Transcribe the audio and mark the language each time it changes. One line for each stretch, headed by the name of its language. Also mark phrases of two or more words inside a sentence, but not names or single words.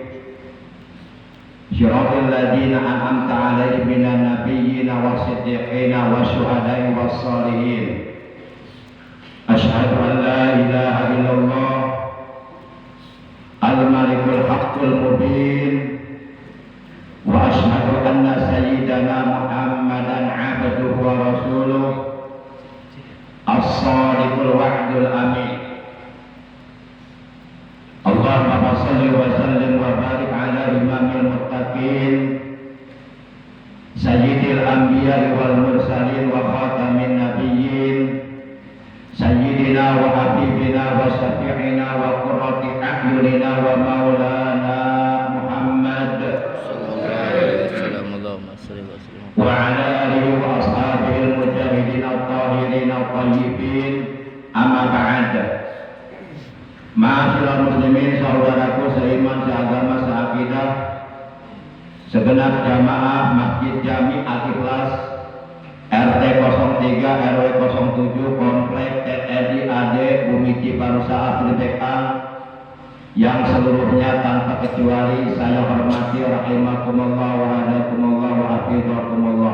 Arabic: صراط الذين أنعمت عليهم من النبيين والصديقين والشهداء والصالحين. أشهد أن لا إله إلا الله الملك الحق المبين وأشهد أن سيدنا محمدا عبده ورسوله الصادق الوعد الأمين. اللهم صل وسلم وبارك على إمام المتقين سيد الأنبياء والمرسلين وخاتم النبيين سيدنا وحبيبنا وشفيعنا وقرة أعيننا ومولانا محمد صلى الله عليه وسلم اللهم صل وسلم. وعلى آله وأصحابه المجاهدين الطاهرين الطيبين. أما بعد. معاشر المسلمين,
Indonesian: saudaraku seiman, seagama, seakidah, segenap jamaah Masjid Jami Al-Ikhlas RT 03 RW 07 Komplek TNI AD Bumi Ciparusa Asri TK yang seluruhnya tanpa kecuali saya hormati
Arabic: رحمكم الله وهداكم الله وحفظكم الله.